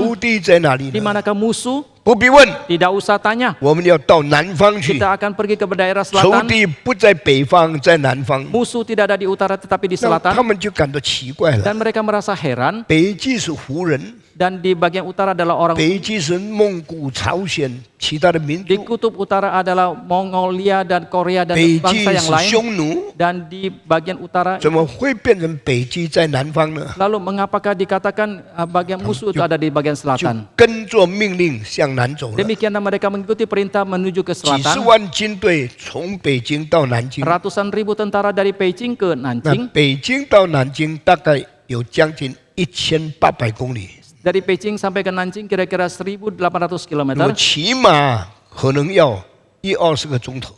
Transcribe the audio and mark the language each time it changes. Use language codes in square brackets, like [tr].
[zh] 仇敌在哪里 [id] Di [zh] 呢？ [id] manakah musuh? [zh] 不必问， [id] Tidak usah tanya. [zh] 我们要到南方去。 [id] Kita akan pergi ke daerah [zh] 仇 [id] selatan. [zh] 敌不在北方，在南方。 [id] Musuh tidak ada di utara tetapi di [zh] 那他 [id] selatan. [zh] 们就感到奇怪了。 [id] Dan mereka merasa heran. [zh] 北极是胡人， [id] Dan di bagian utara adalah orang. [zh] 北极是蒙古、朝鲜其他的民 [id] Di [zh] 族， [id] kutub utara adalah Mongolia dan Korea dan [zh] 北 [id] bangsa [zh] 极 [id] yang [zh] 是 [id] lain. [zh] 匈奴， [id] Dan di bagian utara. [zh] 怎么会变成北极在南方呢？ [id] Lalu mengapakah dikatakan bagian musuh itu ada di bagian [zh] 就 [id] selatan? [zh] 跟着命令向南走了。 [id] Demikianlah mereka mengikuti perintah menuju ke [zh] 几十 [id] selatan. [zh] 万军队从北京到南京， [id] Ratusan ribu tentara dari Beijing ke [zh] 那 [id] Nanjing. [zh] 北京到南京大概有将近1800公里， [id] Dari Beijing sampai ke Nanjing kira-kira 1.800 km. [zh] 那么骑马可能要20个钟头，